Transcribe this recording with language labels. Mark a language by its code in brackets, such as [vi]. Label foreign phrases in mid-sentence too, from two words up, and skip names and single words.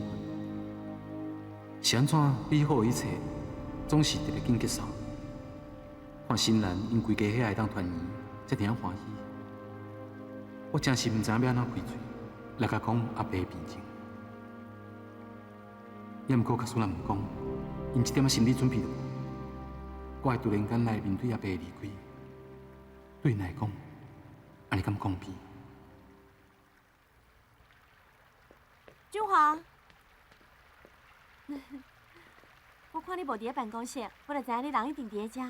[nan] 是安怎美好的一切，总是直直紧结束。看新兰因规家伙会当团圆，才尔欢喜。我真是唔知影要安怎开嘴来甲讲阿伯的病情。也毋过甲苏兰唔讲，因一点仔心理准备都无。我会突然间来面对阿伯的离开，对因来讲，安尼敢公平？俊华，我看你无伫咧办公室，我就知影你人一定伫咧遮。